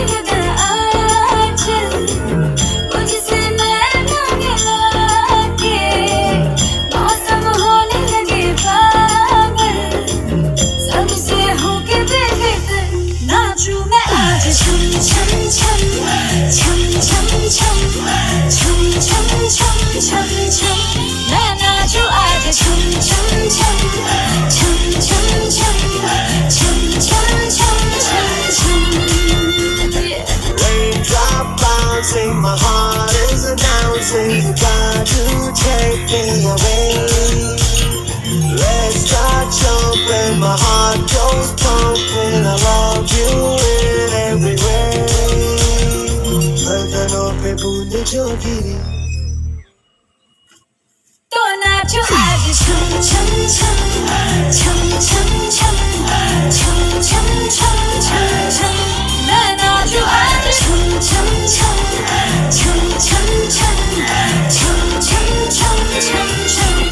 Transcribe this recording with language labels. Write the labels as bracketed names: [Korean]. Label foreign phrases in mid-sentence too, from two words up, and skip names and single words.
[Hindi] लगा आंचल, मुझसे मैना मिला के मौसम होने लगे पागल, सबसे होके बेफिक्र नाचूं मैं आज छम छम छम छम छम छम छम छम छम छम छम। मैं नाचूं आज छम छम छम छम छम छम छम छम छम छम छम। [English] Raindrop bouncing, my heart is announcing you got to take me away. Let's start jumping, my heart goes pumping. I love you in every way. [Hindi] बदनों पे बूंद जो गिरी, तो नाचो आज छम छम छम छम छम छम छम छम छम छम छम। मैं नाचो आज छम छम छम छम छम छम छम छम छम छम छम।